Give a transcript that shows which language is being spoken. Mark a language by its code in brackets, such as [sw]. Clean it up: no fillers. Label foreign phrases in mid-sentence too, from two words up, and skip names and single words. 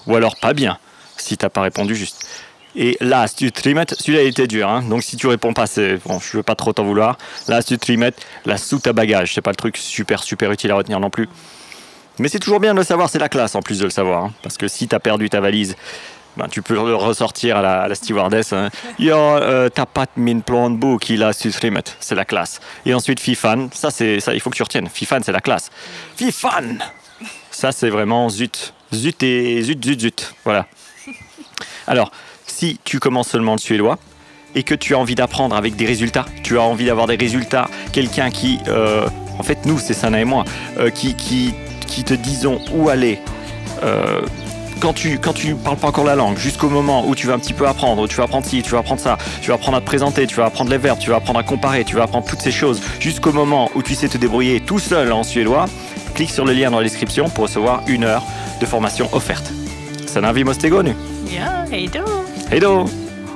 [fr] Ou alors pas bien, si t'as pas répondu juste. Et lastutrymmet, celui-là il était dur, hein. Donc si tu réponds pas, c'est bon, je veux pas trop t'en vouloir. Lastutrymmet, la soute à bagages, c'est pas le truc super utile à retenir non plus. Mais c'est toujours bien de le savoir, c'est la classe en plus de le savoir, hein. Parce que si t'as perdu ta valise, ben, tu peux le ressortir à la stewardess. Hein. [sv] Ja, tappat min plånbok i lastutrymmet, [fr] c'est la classe. Et ensuite fifan, ça il faut que tu retiennes. Fifan c'est la classe. Fifan, ça c'est vraiment zut, zut et zut, voilà. Alors. Si tu commences seulement le suédois et que tu as envie d'apprendre avec des résultats, tu as envie d'avoir des résultats, quelqu'un qui, en fait nous c'est Sana et moi, qui te disons où aller quand tu parles pas encore la langue, jusqu'au moment où tu vas un petit peu apprendre, où tu vas apprendre ci, tu vas apprendre ça, tu vas apprendre à te présenter, tu vas apprendre les verbes, tu vas apprendre à comparer, tu vas apprendre toutes ces choses, jusqu'au moment où tu sais te débrouiller tout seul en suédois, clique sur le lien dans la description pour recevoir 1 heure de formation offerte. [sv] Sana vi måste gå nu. Ja, hej då. Hej då!